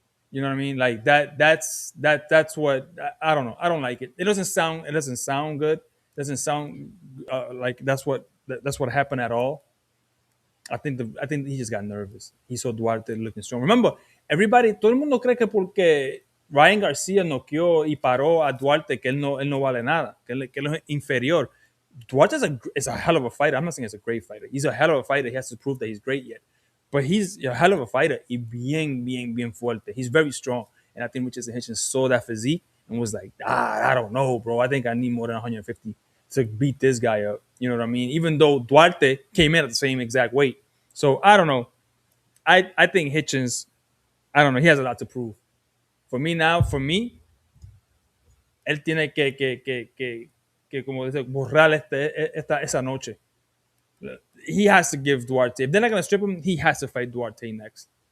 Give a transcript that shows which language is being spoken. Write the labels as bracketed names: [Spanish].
[English] You know what I mean? Like that's what I don't know. I don't like it. It doesn't sound good. It doesn't sound like that's what happened at all. I think he just got nervous. He saw Duarte looking strong. Remember, [Spanish] todo el mundo cree que porque Ryan Garcia noqueó y paró a Duarte que él no vale nada, que él es inferior. [English] Duarte is a hell of a fighter. I'm not saying he's a great fighter. He's a hell of a fighter. He has to prove that he's great yet. But he's a hell of a fighter [Spanish] y bien fuerte. [English] He's very strong. And I think Richardson Hitchins saw that physique and was like, I don't know, bro. I think I need more than 150 to beat this guy up. You know what I mean? Even though Duarte came in at the same exact weight. So, I don't know. I think Hitchins, I don't know. He has a lot to prove. For me, [Spanish] él tiene que como dice, borrar esa noche. [English] He has to give Duarte. If they're not going to strip him, he has to fight Duarte next.